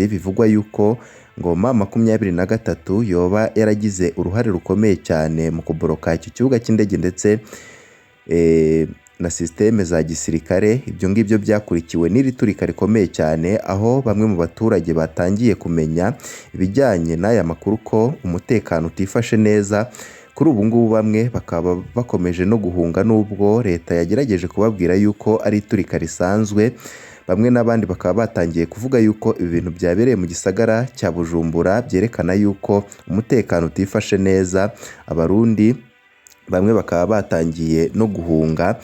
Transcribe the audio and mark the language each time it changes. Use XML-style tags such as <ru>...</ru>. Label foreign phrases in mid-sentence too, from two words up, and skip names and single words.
<rw>Bivugwa yuko ngo M23 yoba yaragize uruhare rukomeye cyane mu kuboroka icyo kibuga cy'indege ndetse na systeme za gisirikare. Ibyo ngibyo byakurikiwe n'iri turika rikomeye cyane, aho bamwe mu baturage batangiye kumenya ibijyanye n'aya makuru ko umutekano utifashe neza. Kuri ubu ngubu bamwe bakaba bakomeje no guhunga, nubwo leta yagerageje kubabwira yuko ari iturika risanzwe. Bamwe n'abandi bakaba batangiye kuvuga yuko ibi bintu byabereye mu gisagara cya Bujumbura byerekana yuko umutekano utifashe neza. Abarundi bamwe bakaba batangiye no guhunga.</rw>